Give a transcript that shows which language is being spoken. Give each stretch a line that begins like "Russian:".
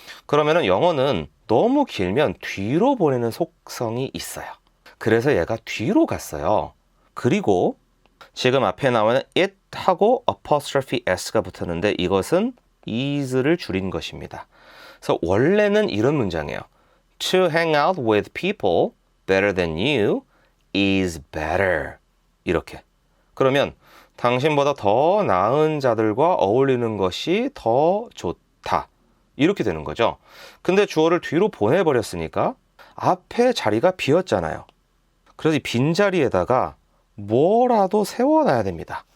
Korean: 그러면은 영어는 너무 길면 뒤로 보내는 속성이 있어요. 그래서 얘가 뒤로 갔어요. 그리고 지금 앞에 나오는 it 하고 apostrophe s가 붙었는데 이것은 is를 줄인 것입니다. 그래서 원래는 이런 문장이에요.
English: To hang out with people better than you is better.
Korean: 이렇게. 그러면 당신보다 더 나은 자들과 어울리는 것이 더 좋다. 이렇게 되는 거죠. 근데 주어를 뒤로 보내버렸으니까 앞에 자리가 비었잖아요. 그래서 이 빈자리에다가 뭐라도 세워놔야 됩니다.